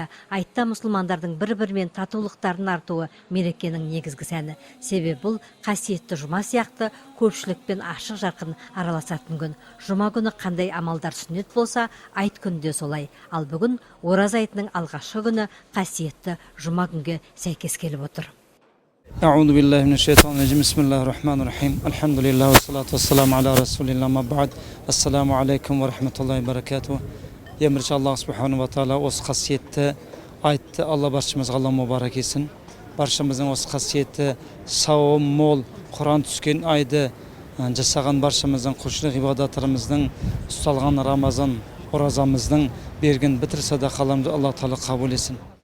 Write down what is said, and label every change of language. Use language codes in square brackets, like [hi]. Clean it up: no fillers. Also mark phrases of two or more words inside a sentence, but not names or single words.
[kk] Айтта мұсылмандардың бір-бірімен татулықтардың артуы мерекенің негізгі сәні. Себебі бұл қасиетті жұма сияқты көпшілікпен ашық жарқын араласатын күн. Жұма күні қандай амалдар сүннет болса, айт күні де солай. Ал бүгін ораза айтының алғашқы күні қасиетті жұма күнге сәйкес келіп отыр. [ar] أعوذ بالله من الشيطان الرجيم بسم الله الرحمن الرحيم الحمد لله والصلاة والسلام على رسول الله ما بعد السلام عليكم ورحمة الله وبركاته. [kk] Емірші Аллах [ar] سبحانه وتعالى [kk] осы қасиетті айтты. Алла баршамызға Алла мұбарак етсін. Баршамыздың осы қасиетті сауым мол Құран түскен айды жасаған баршамыздың құлшылық ғибадаттарымыздың ұсталған Рамазан оразамыздың берген бітір садақаларымызды Алла Таала қабыл етсін.